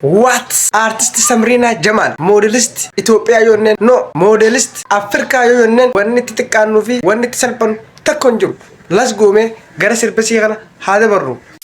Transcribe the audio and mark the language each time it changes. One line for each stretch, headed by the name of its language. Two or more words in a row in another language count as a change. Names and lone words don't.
English: What?
Oromo: Artist Samriina Jamaal, modelist Itoophiyaa yoo jenneen, no, modelist Afrikaa yoo jenneen, wanni itti xiqqaannuu fi wanni itti salphannu tokko hin jiru.
English: Let's go,
Oromo: mee gara sirba sii kana haa dabarru.